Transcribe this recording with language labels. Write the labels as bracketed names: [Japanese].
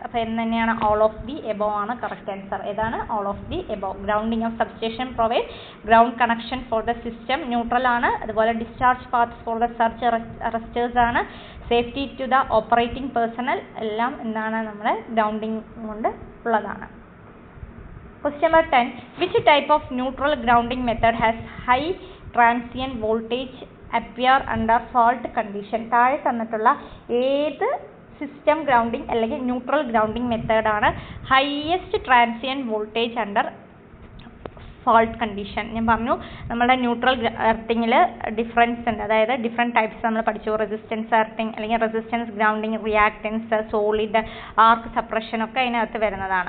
[Malayalam] അപ്പോൾ എന്ന് തന്നെയാണ് [English] All of the above ആണ് correct answer. ഏതാണ്? All of the above. Grounding of substation provide ground connection for the system neutral ആണ്. അതുപോലെ discharge path for the surge arresters ആണ്. Safety to the operating personnel [Malayalam] എല്ലാം എന്താണ്? നമ്മുടെ ഗ്രൗണ്ടിങ് കൊണ്ട് ഉള്ളതാണ്. [English] Question number 10. Which type of neutral grounding method has high transient voltage appear under fault condition? [Malayalam] താഴെ തന്നിട്ടുള്ള ഏത് സിസ്റ്റം ഗ്രൗണ്ടിങ് അല്ലെങ്കിൽ ന്യൂട്രൽ ഗ്രൗണ്ടിങ് മെത്തേഡാണ് [English] Highest transient voltage under fault condition? [Malayalam] ഞാൻ പറഞ്ഞു നമ്മുടെ ന്യൂട്രൽ എർത്തിങ്ങിൽ ഡിഫറൻസ് ഉണ്ട്. അതായത് ഡിഫറെൻറ്റ് ടൈപ്സ് നമ്മൾ പഠിച്ചു. റെസിസ്റ്റൻസ് എർത്തിങ് അല്ലെങ്കിൽ റെസിസ്റ്റൻസ് ഗ്രൗണ്ടിങ്, റിയാക്റ്റൻസ്, സോളിഡ്, ആർക്ക് സപ്രഷൻ ഒക്കെ അതിനകത്ത് വരുന്നതാണ്.